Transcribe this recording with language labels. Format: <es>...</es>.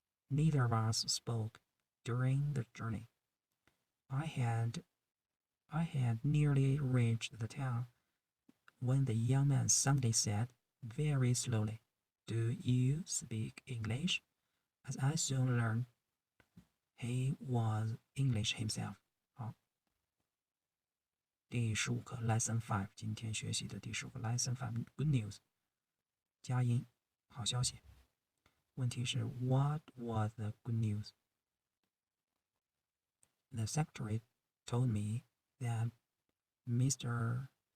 <en>Neither of us spoke during the journey. I had nearly reached the town when the young man suddenly said, very slowly, "Do you speak English?" As I soon learned, he was English himself.</en> <zh>好，第15课 Lesson 5，今天学习的第15个 Lesson 5 Good News， 佳音，好消息。</zh> <en>问题是 What was the good news? The secretary told me that Mr.</en>